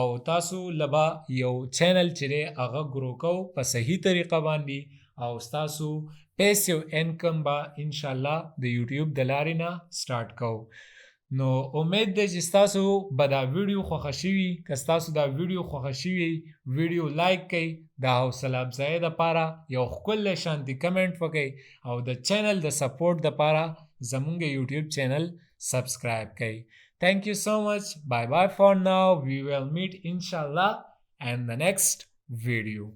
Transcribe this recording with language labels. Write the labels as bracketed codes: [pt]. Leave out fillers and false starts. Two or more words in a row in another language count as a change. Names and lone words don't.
[ps] تاسو لبا یو چینل چې دی هغه ګرو کوو په صحیح طریقه باندې او ستاسو پیسیو انکم به انشاءالله د یوټیوب د لارې نه سټارټ کوو نو امید دی چې ستاسو به دا ویډیو خوښه شوي که ستاسو دا ویډیو خوښه شوي [en] video like [ps] کئ د حوصله افزایۍ دپاره یو ښکلی شانتي کمنټ وکئ او د چینل د سپورټ دپاره زمونږ [en] YouTube channel subscribe [ps] kay. [en] Thank you so much. Bye bye for now. We will meet inshallah in the next video.